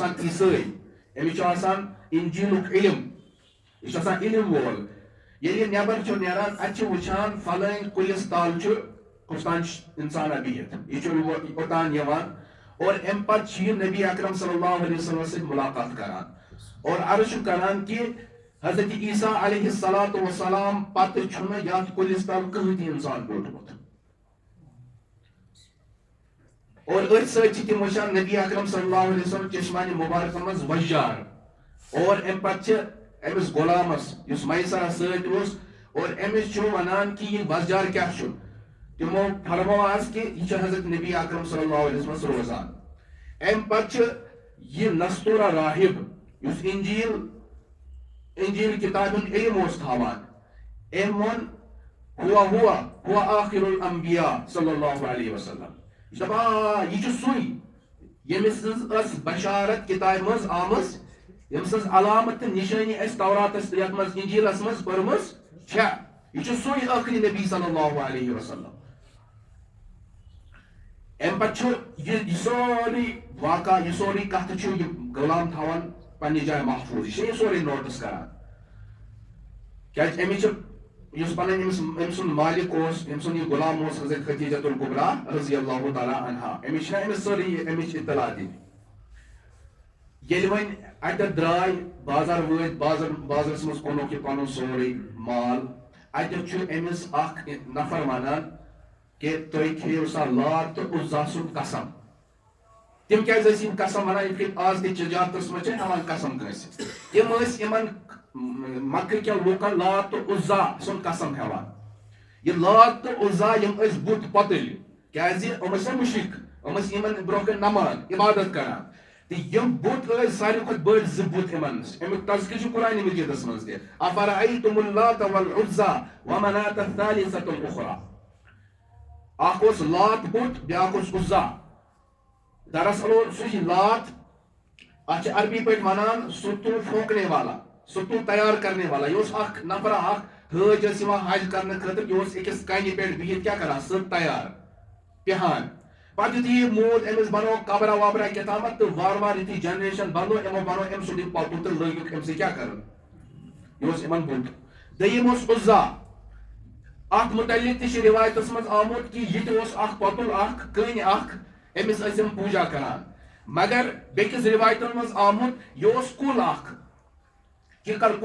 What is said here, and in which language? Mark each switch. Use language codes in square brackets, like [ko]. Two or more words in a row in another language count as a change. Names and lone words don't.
[ks] آسان عیٖسٲے أمِس چھُ آسان انجیٖلُک علم یہِ چھُ آسان علم وول ییٚلہِ یہِ نٮ۪بر چھُ نیران اتہِ چھِ وٕچھان فلٲنۍ کُلِس تل چھُ کُستان انسانا بِہِتھ یہِ چھُ اوٚتان یِوان اور امہِ پتہٕ چھِ یہِ نبی اکرم [ar] صلی اللہ علیہ وسلم [ks] سۭتۍ مُلاقات کران اور عرض چھُ کران کہ حضرت عیسیٰ [ar] علیہ الصلوۃ والسلام [ks] پتہٕ چھُنہٕ یتھ کُلِس تل کٕہٕنۍ تہِ انسان بیوٗٹھمُت اور أتھۍ سۭتۍ چھِ تِم وٕچھان نبی اکرم [ar] صلی اللہ علیہ وسلم [ks] چشمانہِ مُبارکن منٛز وجار اور امہِ پتہٕ چھِ أمِس غلامس یُس میسرہ سۭتۍ اوس اور أمِس چھُ ونان کہ یہِ وزجار کیاہ چھُ تِمو فرموو آز کہ یہِ چھُ حضرت نبی اکرم صلی اللہ علیہ وسلمس روزان امہِ پتہٕ چھِ یہِ نستورا راہب یُس انجیل کتابہِ ہُنٛد علم اوس تھاوان أمۍ ووٚن ہوا [ar] آخر الانبیاء صلی اللہ علیہ وسلم [ks] یہِ چھُ دپان یہِ چھُ سُے ییٚمِس سٕنٛز ٲس بشارت کتابہِ منٛز آمٕژ ییٚمہِ سٕنٛز علامت تہٕ نِشٲنی اَسہِ توراتس یتھ منٛز انجیلس منٛز پٔرمٕژ چھےٚ یہِ چھُ سُے ٲخری نبی [ar] صلی اللہ علیہ وسلم [ks] امہِ پتہٕ چھُ یہِ سورُے واقعہ یہِ سورُے کتھ چھُ یہِ غلام تھاوان پننہِ جایہِ محفوٗظ یہِ چھُ یہِ سورُے نوٹس کران کیازِ أمِس چھِ یُس پنٕنۍ أمۍ سُنٛد مالک اوس أمۍ سُنٛد یہِ غلام اوس حضرت خدیجۃ الکبریٰ [ar] رضی اللہ تعالیٰ عنہا [ks] أمِس چھِنہ أمِس سٲرٕے أمِچ اطلاع دِنۍ ییٚلہِ وۄنۍ اَتٮ۪تھ درٛاے بازر وٲتۍ بازرس منٛز کُنوُکھ یہِ پنُن سورُے مال اَتٮ۪تھ چھُ أمِس اکھ نفر وَنان کہ تُہۍ کھیٚیِو سا لات تہٕ عُزا سُنٛد قسم تِم کیٛازِ ٲسۍ یِم قسم وَنان یِتھ کٔنۍ آز تہِ تِجارتس منٛز چھِ ہٮ۪وان قسم کٲنٛسہِ تِم ٲسۍ یِمن مکہٕ کٮ۪ن لوٗکن لات تہٕ عُزا سُنٛد قسم ہٮ۪وان یہ لات تہٕ عُزا یِم ٲسۍ بُت پۄتٕلۍ کیٛازِ یِم ٲسۍ نہ مُشرِک یِم ٲسۍ یِمن برونٛہہ کَنہِ نمان عبادت کران تہٕ یِم بُت ٲسۍ ساروی کھۄتہٕ بٔڑۍ زٕ بُت یِمن امیُک تذکرٕ چھُ قرآنِ مجیٖدس منٛز تہِ [ar] افرأیتم اللات والعزا ومناة الثالثة الأخرى [ks] اکھ اوس لات بُت بیاکھ اوس عزا دراصل سُہ چھُ لات اتھ چھِ عربی پٲٹھۍ ونان [ur] ستو پھونکنے والا ستو تیار کرنے والا [ks] یہ اوس اکھ نفرا اکھ حٲج ٲسۍ یِوان حج کرنہٕ خٲطرٕ یہِ اوس أکِس کنہِ پٮ۪ٹھ بِہِتھ کیٛاہ کران سٕژ تیار پِہان پتہٕ یُتھُے یہِ موٗد أمِس بنوو قبرا وبرا کیٛاہتامتھ تہٕ وارٕ وارٕ یُتھُے جنریشن بنوو یِمو بنوو أمۍ سُنٛد یہِ پۄتُل تہٕ لٲگِکھ أمۍ سٕے کیٛاہ کرُن یہِ اوس یِمن بُت دوٚیِم اوس عُزا اتھ متعلق تہِ چھُ رِوایتس منٛز آمُت کہِ یہِ تہِ اوس اکھ پۄتُل اکھ کٔنۍ اکھ أمِس ٲسۍ یِم پوٗجا کران مگر بیٚکِس رِوایتن منٛز آمُت یہِ اوس کُل اکھ کِکر کُل